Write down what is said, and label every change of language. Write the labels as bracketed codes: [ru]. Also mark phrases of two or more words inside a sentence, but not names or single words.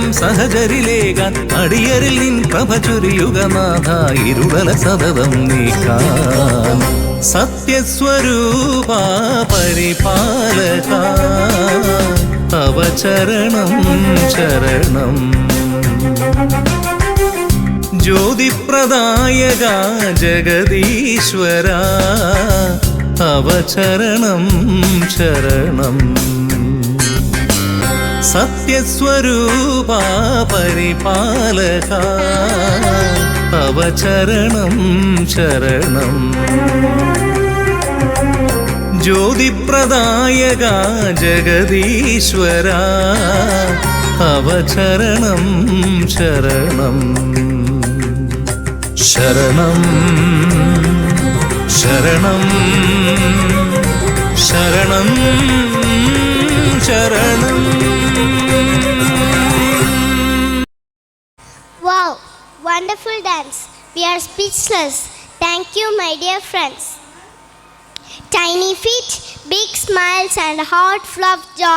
[ml] സഹചരിലേകാൻ അടിയരിൽ നിൻ പ്രഭ ചൊരിയുഗനാഥ ഇരുളല സതതം നീക്കാൻ സത്യസ്വരൂപാ പരിപാലകാ തവ ചരണം ശരണം ജ്യോതിപ്രദായകാ ജഗദീശ്വരാ തവ ചരണം ശരണം സത്യസ്വരൂപാ പരിപാലകാ തവ ചരണം ശരണം ജ്യോതിപ്രദായകാ ജഗദീശ്വരാ തവ ചരണം ശരണം ശരണം ശരണം ശരണം ശരണം [en] Wow, wonderful dance. We are speechless. Thank you, my dear friends. Tiny feet, big smiles and heart full of joy.